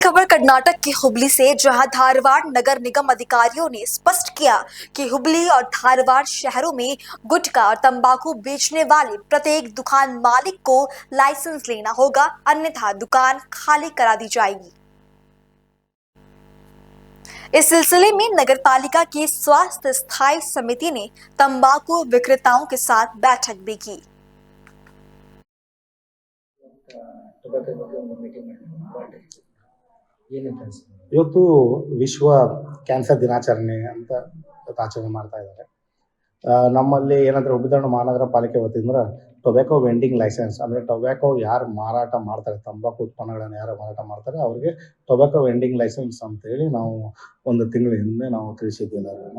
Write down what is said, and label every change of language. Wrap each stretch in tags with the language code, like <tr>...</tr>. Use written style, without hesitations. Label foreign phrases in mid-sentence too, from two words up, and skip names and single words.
<hi>खबर कर्नाटक के हुबली से, जहां धारवाड़ नगर निगम अधिकारियों ने स्पष्ट किया कि हुबली और धारवाड़ शहरों में गुटखा और तंबाकू बेचने वाले प्रत्येक दुकान मालिक को लाइसेंस लेना होगा, अन्यथा दुकान खाली करा दी जाएगी। इस सिलसिले में नगरपालिका की स्वास्थ्य स्थायी समिति ने तंबाकू विक्रेताओं के साथ बैठक भी की।</hi> <kn>ಇವತ್ತು ವಿಶ್ವ ಕ್ಯಾನ್ಸರ್ ದಿನಾಚರಣೆ ಅಂತ ಆಚರಣೆ ಮಾಡ್ತಾ ಇದ್ದಾರೆ. ನಮ್ಮಲ್ಲಿ ಏನಂದ್ರೆ ಹುಬ್ಬಳ್ಳಿ ಮಹಾನಗರ ಪಾಲಿಕೆ ವತಿಯಿಂದ</kn> <en>tobacco vending license</en> <kn>ಅಂದರೆ ಟೊಬ್ಯಾಕೋ ಯಾರು ಮಾರಾಟ ಮಾಡ್ತಾರೆ, ತಂಬಾಕು ಉತ್ಪನ್ನಗಳನ್ನು ಯಾರು ಮಾರಾಟ ಮಾಡ್ತಾರೆ ಅವರಿಗೆ</kn> <en>tobacco vending license</en> <kn>ಅಂತೇಳಿ ನಾವು ಒಂದು ತಿಂಗಳ ಹಿಂದೆ ನಾವು ತಿಳಿಸಿದ್ವಿ ಎಲ್ಲರಿಗೂ.</kn>